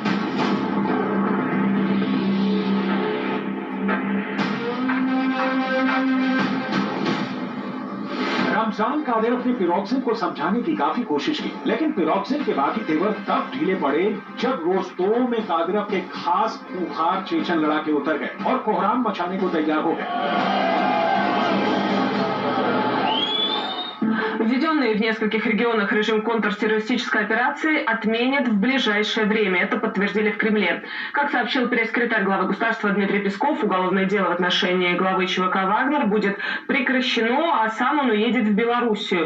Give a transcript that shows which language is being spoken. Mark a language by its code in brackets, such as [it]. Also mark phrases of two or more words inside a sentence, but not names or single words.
[hi] रमजान कादिरोव ने पेरोक्सिन को समझाने की काफी कोशिश की, लेकिन पेरोक्सिन के बाकी तेवर तब ढीले पड़े जब रोस्तोव में कादिरोव के खास खूंखार चेचन लड़ाके उतर गए और कोहराम मचाने को तैयार हो गए। [ru] Введенный в нескольких регионах режим контртеррористической операции отменят в ближайшее время. Это подтвердили в Кремле. Как сообщил пресс-секретарь главы государства Дмитрий Песков, уголовное дело в отношении главы ЧВК «Вагнер» будет прекращено, а сам он уедет в Белоруссию.